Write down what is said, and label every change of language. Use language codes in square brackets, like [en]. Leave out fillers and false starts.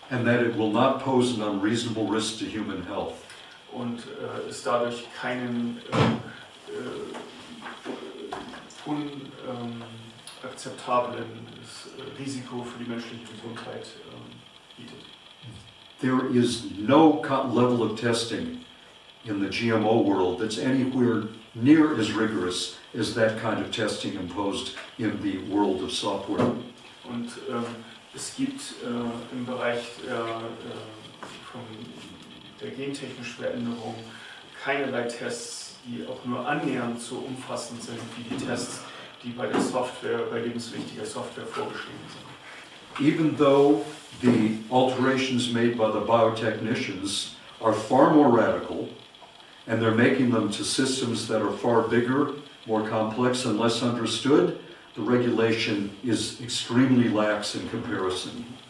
[en] And that it will not pose an unreasonable risk to human health. [de] Und es dadurch keinen unakzeptablen Risiko für die menschliche Gesundheit bietet. [en] There is no level of testing in the GMO world that's anywhere near as rigorous as that kind of testing imposed in the world of software. [de] Und es gibt im Bereich von der gentechnischen Veränderung keinerlei Tests, die auch nur annähernd so umfassend sind wie die Tests, die bei der Software, bei lebenswichtiger Software vorgeschrieben sind. [en] Even though the alterations made by the biotechnicians are far more radical, and they're making them to systems that are far bigger, more complex, and less understood, the regulation is extremely lax in comparison.